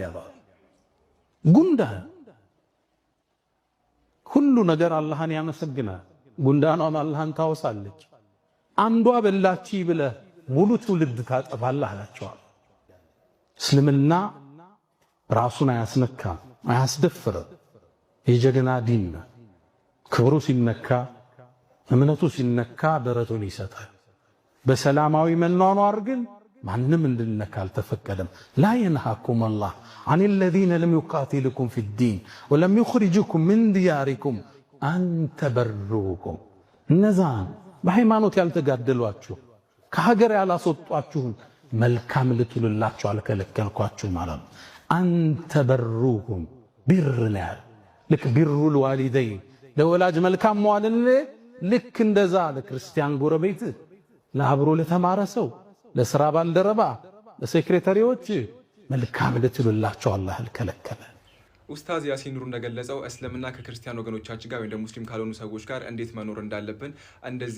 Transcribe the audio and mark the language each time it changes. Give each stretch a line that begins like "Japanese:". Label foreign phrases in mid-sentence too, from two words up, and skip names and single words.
Amharic: ጉንዳን ሁሉ ነገር አላህን ያመሰግናል፣ ጉንዳኗም አላህን ታወሳለች። አንዷ በላቺ ብለህ ሙሉ ትውልድ ታጠፋለህ አላቸዋል። እስልምና ራሱን አያስነካም፣ አያስደፍርም። የጀግና ዲን ነው። ክብሩ ሲነካ እምነቱ ሲነካ ደረቱን ይሰጣል። በሰላማዊ መኗኗር ግን ማንም እንድነካ አልተፈቀደም። ላ
Arabic: ينهاكم الله عن الذين لم يقاتلكم في الدين ولم يخرجكم من دياركم أن تبروهم
Amharic: እነዛን በሃይማኖት ያልተጋደሏችሁ ከሀገር ያላስወጧችሁን መልካም ልትሉላችሁ አልከለከልኳችሁ ማለት ነው።
Arabic: أن تبروهم
Amharic: ቢር ነው። ልክ
Arabic: بر الوالدين
Amharic: ለወላጅ መልካም መዋልን ልክ እንደዛ ለክርስቲያን ጎረቤት፣ ለአብሮ ለተማረ ሰው፣ ለስራ ባልደረባ፣ ለሴክሬታሪዎች መልካም ልትሉላቸው አላህ አልከለከለ። ኡስታዝ ያሲን ኑሩ እንደገለጸው እስልምና ከክርስቲያን ወገኖቻችን ጋር ወይም ደግሞ ሙስሊም ካልሆኑ ሰዎች ጋር እንዴት መኖር እንዳለብን እንደዚህ